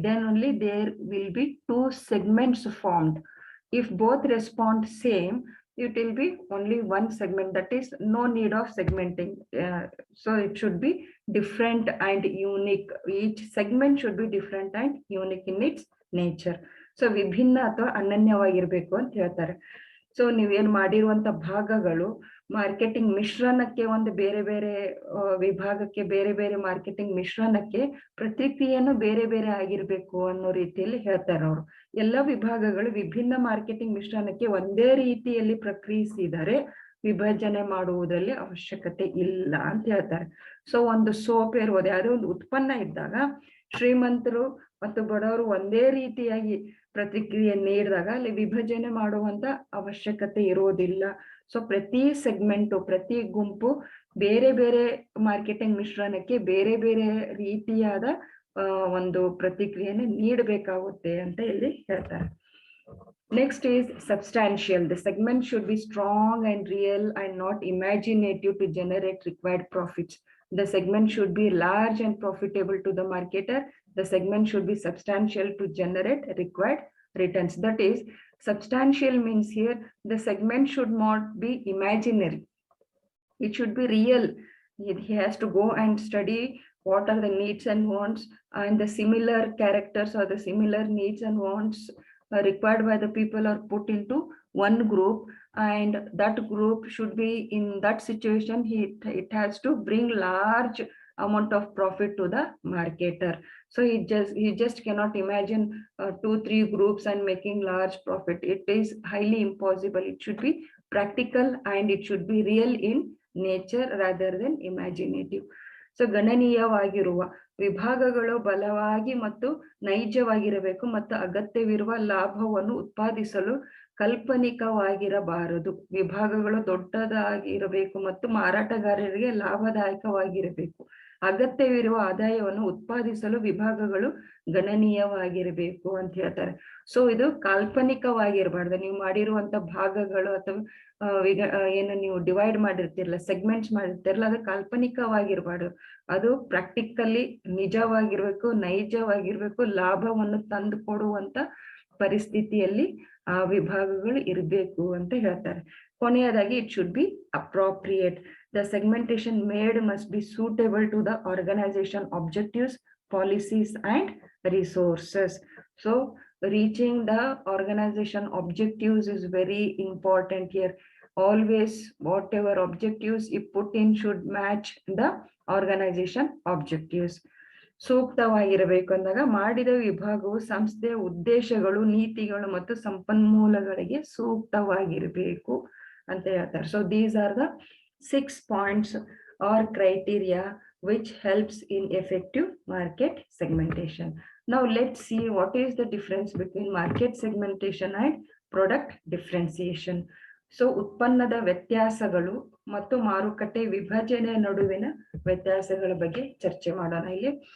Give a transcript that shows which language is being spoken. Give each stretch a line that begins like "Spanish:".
English: Then only there will be two segments formed. If both respond same, it will be only one segment. That is, no need of segmenting. So it should be different and unique. Each segment should be different and unique in its nature.
Kannada: So ವಿಭಿನ್ನ ಅಥವಾ ಅನನ್ಯವಾಗಿರ್ಬೇಕು ಅಂತ ಹೇಳ್ತಾರೆ. So ನೀವೇನ್ ಮಾಡಿರುವಂತ ಭಾಗಗಳು marketing ಮಿಶ್ರಣಕ್ಕೆ ಒಂದು ಬೇರೆ ಬೇರೆ ವಿಭಾಗಕ್ಕೆ ಬೇರೆ ಬೇರೆ ಮಾರ್ಕೆಟಿಂಗ್ ಮಿಶ್ರಣಕ್ಕೆ ಪ್ರತಿಕ್ರಿಯೆಯನ್ನು ಬೇರೆ ಬೇರೆ ಆಗಿರ್ಬೇಕು ಅನ್ನೋ ರೀತಿಯಲ್ಲಿ ಹೇಳ್ತಾರೆ ಅವರು. ಎಲ್ಲ ವಿಭಾಗಗಳು ವಿಭಿನ್ನ ಮಾರ್ಕೆಟಿಂಗ್ ಮಿಶ್ರಣಕ್ಕೆ ಒಂದೇ ರೀತಿಯಲ್ಲಿ ಪ್ರಕ್ರಿಯಿಸಿದರೆ ವಿಭಜನೆ ಮಾಡುವುದರಲ್ಲಿ ಅವಶ್ಯಕತೆ ಇಲ್ಲ ಅಂತ ಹೇಳ್ತಾರೆ. ಸೊ ಒಂದು ಸೋಪ್ ಇರ್ಬೋದು, ಯಾವುದೇ ಒಂದು ಉತ್ಪನ್ನ ಇದ್ದಾಗ ಶ್ರೀಮಂತರು ಮತ್ತು ಬಡವರು ಒಂದೇ ರೀತಿಯಾಗಿ ಪ್ರತಿಕ್ರಿಯೆ ನೀಡಿದಾಗ ಅಲ್ಲಿ ವಿಭಜನೆ ಮಾಡುವಂತ ಅವಶ್ಯಕತೆ ಇರೋದಿಲ್ಲ. ಸೊ ಪ್ರತಿ ಸೆಗ್ಮೆಂಟು, ಪ್ರತಿ ಗುಂಪು ಬೇರೆ ಬೇರೆ ಮಾರ್ಕೆಟಿಂಗ್ ಮಿಶ್ರಣಕ್ಕೆ ಬೇರೆ ಬೇರೆ ರೀತಿಯಾದ ಒಂದು ಪ್ರತಿಕ್ರಿಯೆಯನ್ನು ನೀಡಬೇಕಾಗುತ್ತೆ ಅಂತ ಇಲ್ಲಿ ಹೇಳ್ತಾರೆ.
English: Next is substantial. The segment should be strong and real and not imaginative to generate required profits. The segment should be large and profitable to the marketer. The segment should be substantial to generate required returns. That is, substantial means here the segment should not be imaginary. It should be real. He has to go and study what are the needs and wants and the similar characters or the similar needs and wants required by the people are put into one group, and that group should be in that situation. It has to bring large amount of profit to the marketer. So he just cannot imagine 2-3 groups and making large profit. It is highly impossible. It should be practical and it should be real in nature rather than imaginative.
Kannada: So ಗಣನೀಯವಾಗಿರುವ ವಿಭಾಗಗಳು ಬಲವಾಗಿ ಮತ್ತು ನೈಜವಾಗಿರಬೇಕು ಮತ್ತು ಅಗತ್ಯವಿರುವ ಲಾಭವನ್ನು ಉತ್ಪಾದಿಸಲು ಕಾಲ್ಪನಿಕವಾಗಿರಬಾರದು. ವಿಭಾಗಗಳು ದೊಡ್ಡದಾಗಿರಬೇಕು ಮತ್ತು ಮಾರಾಟಗಾರರಿಗೆ ಲಾಭದಾಯಕವಾಗಿರಬೇಕು. ಅಗತ್ಯವಿರುವ ಆದಾಯವನ್ನು ಉತ್ಪಾದಿಸಲು ವಿಭಾಗಗಳು ಗಣನೀಯವಾಗಿರಬೇಕು ಅಂತ ಹೇಳ್ತಾರೆ. ಸೊ ಇದು ಕಾಲ್ಪನಿಕವಾಗಿರಬಾರ್ದು. ನೀವು ಮಾಡಿರುವಂತ ಭಾಗಗಳು ಅಥವಾ ಏನು ನೀವು ಡಿವೈಡ್ ಮಾಡಿರ್ತಿರಲ್ಲ, ಸೆಗ್ಮೆಂಟ್ಸ್ ಮಾಡಿರ್ತಿರಲ್ಲ, ಅದು ಕಾಲ್ಪನಿಕವಾಗಿರ್ಬಾರ್ದು. ಅದು ಪ್ರಾಕ್ಟಿಕಲಿ ನಿಜವಾಗಿರ್ಬೇಕು, ನೈಜವಾಗಿರ್ಬೇಕು, ಲಾಭವನ್ನು ತಂದು ಕೊಡುವಂತ ಪರಿಸ್ಥಿತಿಯಲ್ಲಿ ಆ ವಿಭಾಗಗಳು ಇರಬೇಕು ಅಂತ ಹೇಳ್ತಾರೆ. ಕೊನೆಯದಾಗಿ
English: It should be appropriate. The segmentation made must be suitable to the organization objectives, policies, and resources. So reaching the organization objectives is very important here. Always whatever objectives you put in should match the organization objectives.
Kannada: ಸೂಕ್ತವಾಗಿರಬೇಕು ಅಂದಾಗ ಮಾಡಿದ ವಿಭಾಗವು ಸಂಸ್ಥೆಯ ಉದ್ದೇಶಗಳು, ನೀತಿಗಳು ಮತ್ತು ಸಂಪನ್ಮೂಲಗಳಿಗೆ ಸೂಕ್ತವಾಗಿರಬೇಕು ಅಂತ ಹೇಳ್ತಾರೆ.
English: So these are the 6 points or criteria which helps in effective market segmentation. Now let's see what is the difference between market segmentation and product differentiation.
Kannada: So ಉತ್ಪನ್ನದ ವ್ಯತ್ಯಾಸಗಳು ಮತ್ತು ಮಾರುಕಟ್ಟೆ ವಿಭಜನೆ ನಡುವಿನ ವ್ಯತ್ಯಾಸಗಳ ಬಗ್ಗೆ ಚರ್ಚೆ ಮಾಡೋಣ ಇಲ್ಲಿ.